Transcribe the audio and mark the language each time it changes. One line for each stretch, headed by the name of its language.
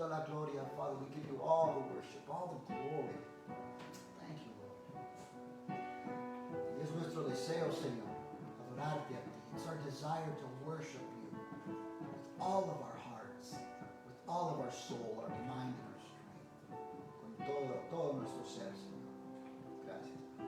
English: gloria, Father. We give you all the worship, all the glory. Thank you, Lord.
Spanish: Y es nuestro deseo, Señor, adorarte a ti.
English: It's our desire to worship you with all of our hearts, with all of our soul, our mind, and our strength.
Spanish: Con todo nuestro ser, Señor. Gracias.